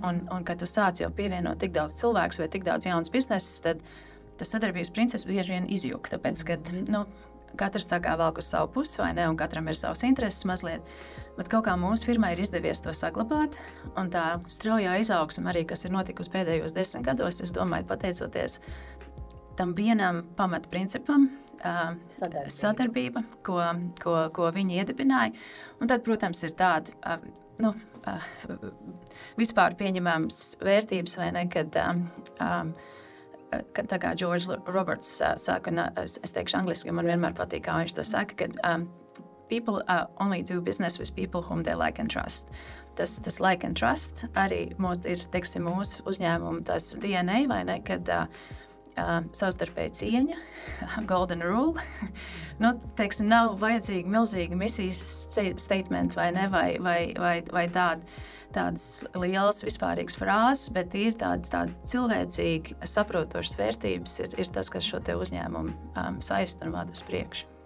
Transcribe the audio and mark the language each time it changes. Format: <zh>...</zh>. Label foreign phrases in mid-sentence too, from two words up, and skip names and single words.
<lv>Un kad tu sāc jau pievienot tik daudz cilvēkus vai tik daudz jaunas bizneses, tad tas sadarbības princips bieži vien izjūg, tāpēc, ka, katrs tā kā velk uz savu pusi, vai ne, un katram ir savas intereses mazliet, bet kaut kā mūsu firmai ir izdevies to saglabāt, un tā straujā izaugsme arī, kas ir notikusi pēdējos 10 gados, es domāju, pateicoties tam vienam pamatprincipam, sadarbība, ko viņi iedibināja. Un tad, protams, ir tādi vispār pieņemams vērtības, vai ne, kad tā kā George Roberts saka, un es teikšu angliski, man vienmēr patīk, kā viņš to saka, ka</lv> <en>people only do business with people whom they like and trust.</en> <lv>Tas</lv> <en>like and trust</en> <lv>arī ir, teiksim, mūsu uzņēmuma tas DNA, vai ne, kad savstarpēji cieņa,</lv> <en>golden rule.</en> <lv>Teiksim, nav vajadzīgi milzīgi misijas statement vai ne, vai tādas lielas vispārīgas frāzes, bet ir tāda cilvēcīgi saprotošas vērtības ir tas, kas šo te uzņēmumu saista un vada uz priekšu.</lv>